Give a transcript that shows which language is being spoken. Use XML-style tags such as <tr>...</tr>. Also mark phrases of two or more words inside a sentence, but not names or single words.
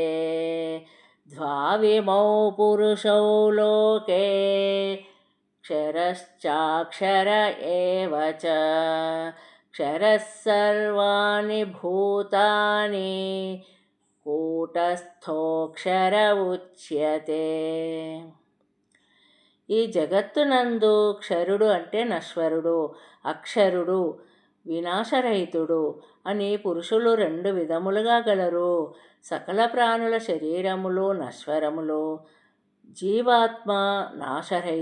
<sa>द्वाविमौ पुरुषौ लोके क्षरश्चाक्षर एव च। क्षरः सर्वाणि भूतानि कूटस्थोऽक्षर उच्यते।</sa> <te>ఈ జగత్తునందు క్షరుడు అంటే నశ్వరుడు, అక్షరుడు, వినాశరహితుడు అని పురుషులు రెండు విధములుగా గలరు. సకల ప్రాణుల శరీరములు నశ్వరములు, జీవాత్మ నాశరహితుడు.</te>